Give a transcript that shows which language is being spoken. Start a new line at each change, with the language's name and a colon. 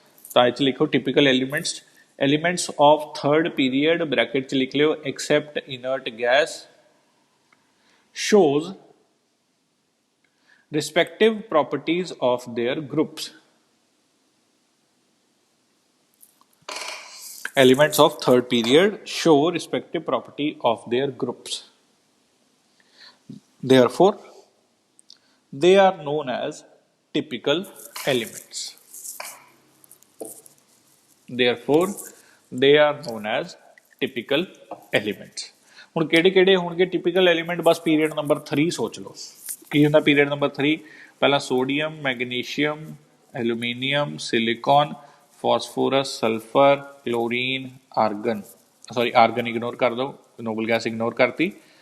Punjabi: ਤਾਂ ਇਹ 'ਚ ਲਿਖੋ
English: typical elements, elements of third period
Punjabi: bracket 'ਚ ਲਿਖ ਲਿਓ
English: Except inert gas shows respective properties of their groups. Elements of third period show respective property of their groups. Therefore, they are known as typical elements. Therefore, they are known as typical elements.
Punjabi: ਹੁਣ ਕਿਹੜੇ ਕਿਹੜੇ ਹੋਣਗੇ typical element, ਬਸ period number 3 ਸੋਚ ਲਓ ਕੀ ਹੁੰਦਾ। Period number 3 ਪਹਿਲਾਂ sodium, magnesium, aluminium, silicon, phosphorus, sulphur, chlorine, organ, sorry organ ignore ਕਰ ਦਿਓ, ਨੋਬਲ ਗੈਸ ਇਗਨੋਰ ਕਰਤੀ।